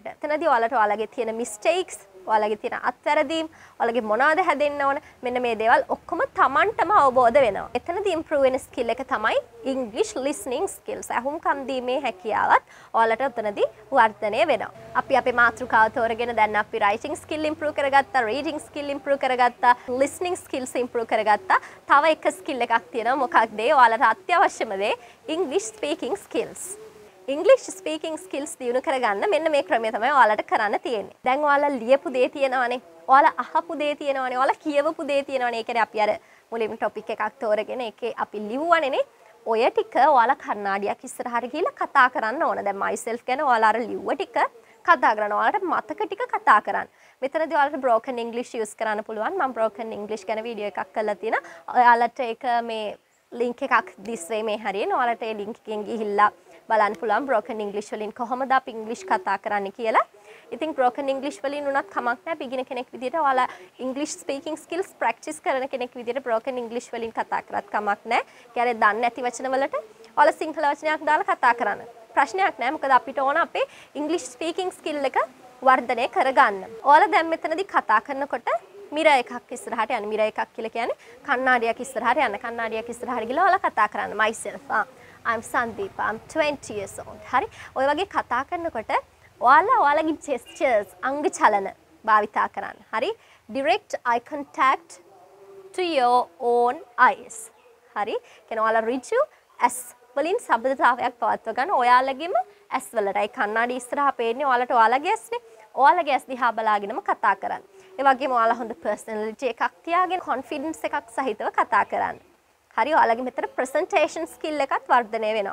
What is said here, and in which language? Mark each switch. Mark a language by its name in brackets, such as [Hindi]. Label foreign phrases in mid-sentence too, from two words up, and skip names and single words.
[Sinhala] එතනදී ඔයාලට ඔයාලගේ තියෙන mistakes, ඔයාලගේ තියෙන අත්වැරදීම්, ඔයාලගේ මොනවද හැදෙන්න ඕන, මෙන්න මේ දේවල් ඔක්කොම Tamanටම අවබෝධ වෙනවා. එතනදී improve වෙන skill එක තමයි [English] English listening skills. [Sinhala] ඇහුම් කන් දීමේ හැකියාවත් ඔයාලට එතනදී වර්ධනය වෙනවා. අපි අපේ මාතෘකාව තෝරගෙන දැන් අපි [English] writing skill improve [Sinhala] කරගත්තා, [English] reading skill improve [Sinhala] කරගත්තා, [English] listening skills improve [Sinhala] කරගත්තා. තව එක skill එකක් තියෙනවා. මොකක්ද ඒ? ඔයාලට අත්‍යවශ්‍යම දේ [English] English speaking skills. English speaking skills [Sinhala] දියුණු කරගන්න මෙන්න මේ ක්‍රමය තමයි ඔයාලට කරන්න තියෙන්නේ. දැන් ඔයාලා ලියපු දේ තියෙනවානේ. ඔයාලා අහපු දේ තියෙනවානේ. ඔයාලා කියවපු දේ තියෙනවානේ. ඒ කියන්නේ අපි අර මුලින්ම topic එකක් තෝරගෙන ඒකේ අපි ලිව්වනේ. ඔය ටික ඔයාලා කණ්ණාඩියක් ඉස්සරහට ගිහිල්ලා කතා කරන්න ඕන. දැන් myself ගැන ඔයාලා අර ලිව්ව ටික කතා කරන්න. ඔයාලට මතක ටික කතා කරන්න. මෙතනදී ඔයාලට [English] broken English [Sinhala] use කරන්න පුළුවන්. මම [English] broken English [Sinhala] ගැන වීඩියෝ එකක් කරලා තියෙනවා. ඔයාලට ඒක මේ link එකක් [English] this way [Sinhala] මේ හරියන. ඔයාලට ඒ link එකෙන් ගිහිල්ලා බලන්න පුළුවන් [English] broken English [Sinhala] වලින් කොහොමද අපි English කතා කරන්නේ කියලා. ඉතින් [English] broken English [Sinhala] වලින් උනත් කමක් නැහැ. beginner කෙනෙක් විදිහට ඔයාලා [English] English speaking skills practice [Sinhala] කරන කෙනෙක් විදිහට [English] broken English [Sinhala] වලින් කතා කරත් කමක් නැහැ. කියන්නේ දන්නේ නැති වචන වලට ඔයාලා සිංහල වචනයක් දාලා කතා කරන්න. ප්‍රශ්නයක් නැහැ. මොකද අපිට ඕන අපේ [English] English speaking skill [Sinhala] එක වර්ධනය කරගන්න. ඔයාලා දැන් මෙතනදී කතා කරනකොට මිරර් එකක් ඉස්සරහට යන්න. මිරර් එකක් කියලා කියන්නේ කණ්ණාඩියක් ඉස්සරහට යන්න. කණ්ණාඩියක් ඉස්සරහට ගිහලා ඔයාලා කතා කරන්න. [English] myself I'm Sandeep, I'm 20 years old. [Sinhala] හරි. ඔය වගේ කතා කරනකොට ඔයාලගේ gestures අංග චලන භාවිතා කරන්න. හරි. [English] Direct eye contact to your own eyes. [Sinhala] හරි. කියන ඔයාලා ඍජු ඇස් වලින් සබඳතාවයක් පවත්ව ගන්න. ඔයාලගේම ඇස් වලට. ඒ කණ්ණාඩි ඉස්සරහා පේන්නේ ඔයාලට ඔයාලගේ ඇස්නේ. ඔයාලගේ ඇස් දිහා බලාගෙනම කතා කරන්න. ඒ වගේම ඔයාලා හොඳ personality එකක් තියාගෙන confidence එකක් සහිතව කතා කරන්න. හරි ඔයාලගේ මෙතන [English] presentation skill [Sinhala] එකත් වර්ධනය වෙනවා.